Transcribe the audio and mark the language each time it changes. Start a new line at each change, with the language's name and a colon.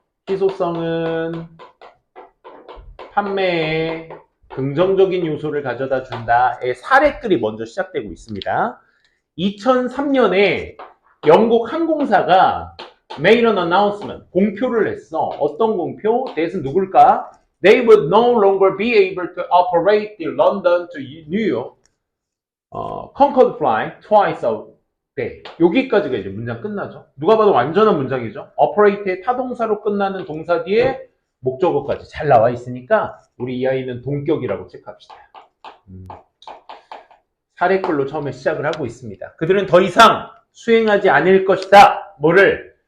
Korean: 희소성은 판매에 긍정적인 요소를 가져다 준다의 사례들이 먼저 시작되고 있습니다. 2003년에 영국 항공사가 made an announcement, 공표를 했어. 어떤 공표? 대신 누굴까?
English: They would no longer be able to operate the London to New York Concorde flight twice a day.
Korean: 여기까지가 이제 문장 끝나죠. 누가 봐도 완전한 문장이죠. operate의 타동사로 끝나는 동사 뒤에 목적어까지 잘 나와 있으니까 우리 이 아이는 동격이라고 체크합시다. 사례글로 처음에 시작을 하고 있습니다. 그들은 더 이상 수행하지 않을 것이다. 뭐를?